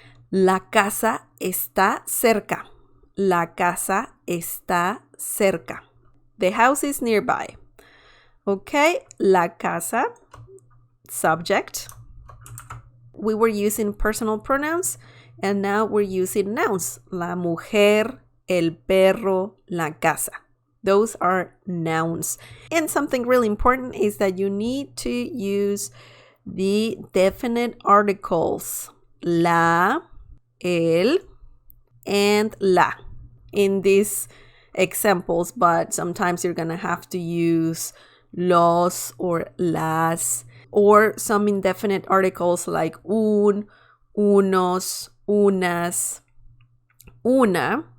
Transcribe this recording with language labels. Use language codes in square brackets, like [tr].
[es] La casa está cerca. La casa está cerca. [en] The house is nearby. Okay, la casa, subject. We were using personal pronouns and now we're using nouns. [es] La mujer, el perro, la casa. [en] Those are nouns. And something really important is that you need to use the definite articles. La, el, and la in these examples, but sometimes you're gonna have to use los or las or some indefinite articles like un, unos, unas, una.